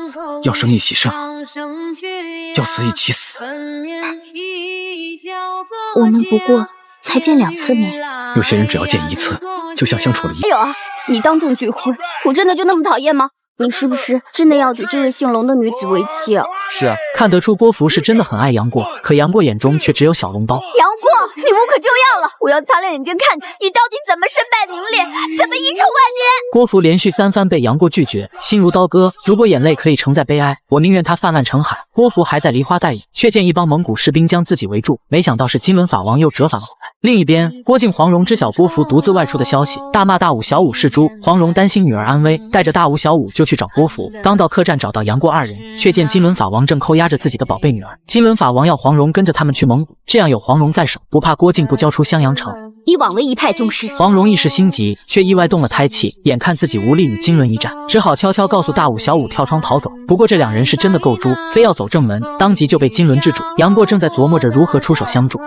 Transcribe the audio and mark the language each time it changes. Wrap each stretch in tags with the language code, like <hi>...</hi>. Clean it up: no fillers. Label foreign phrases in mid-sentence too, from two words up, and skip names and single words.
<zh>要生一起生，要死一起死。我們不過才見2次面，有些人只要見1次，就像相處了1。哎呦，你當眾拒婚，我真的就那麼討厭嗎？你是不是真的要娶這位姓龍的女子為妻啊？是啊，看得出郭芙是真的很愛楊過，可楊過眼中卻只有小籠包。楊過，你無可救藥了！我要擦亮眼睛看你到底怎麼身敗名裂，怎麼遺臭萬年！郭芙連續3番被楊過拒絕，心如刀割。如果眼淚可以承載悲哀，我寧願它泛濫成海。郭芙還在梨花帶雨，卻見一幫蒙古士兵將自己圍住，沒想到是金輪法王又折返了回來。另一邊，郭靖、黃蓉知曉郭芙獨自外出的消息，大罵大武、小武是豬。黃蓉擔心女兒安危，帶着大武、小武就去找郭芙。剛到客棧找到楊過2人，卻見金輪法王正扣押着自己的寶貝女兒。金輪法王要黃蓉跟着他們去蒙古，這樣有黃蓉在手，不怕郭靖不交出襄陽城。已惘了一派宗師。黄蓉一时心急，却意外动了胎气，眼看自己无力与金轮一战，只好悄悄告訴大武、小武跳窗逃走。不过这两人是真的够猪，非要走正门，当即就被金轮制住。杨过正在琢磨着如何出手相助。</zh>